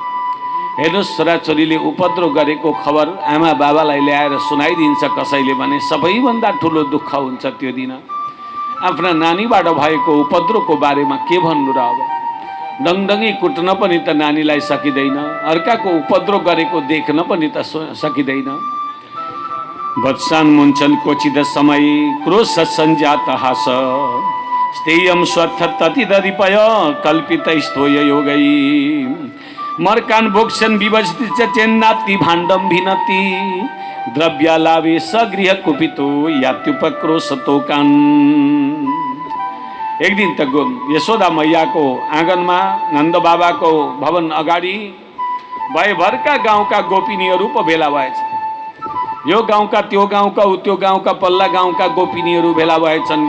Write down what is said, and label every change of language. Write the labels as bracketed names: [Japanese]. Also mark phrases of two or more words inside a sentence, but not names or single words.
[Nepali] हेर्नुहोस्, छोराछोरीले उपद्रो गरेको खबर आमा बाबालाई ल्याएर सुनाइदिन्छ कसैले भने सबैभन्दा ठुलो दुःख हुन्छ त्यो दिन। आफ्ना नानीबाट भएको उपद्रोको बारेमा के भन्नु र? अब डङडङी कुट्न पनि त नानीलाई सकिँदैन, अर्काको उपद्रो गरेको देख्न पनि त सकिँदैन। [Sanskrit] वत्सान मुन्छन् क्वचित समय क्रोश सञ्जात हास स्थेयम स्वत्थ ततिदधिपय कल्पित स्थोय योगै मर्कान भोक्ष्यन् विभजित चेन्नाति भाण्डम भिनति द्रव्यालाभे सगृह कुपितो यात्युपक्रोशतोकान्। [Nepali] एक दिन त यशोदा मैयाको आँगनमा नन्द बाबाको भवन अगाडि भयभरका गाउँका गोपिनीहरू पो भेला भएछ। यो गाउँका त्यो गाउँका, त्यो गाउँका पल्ला गाउँका गोपिनीहरू भेला भएछन्।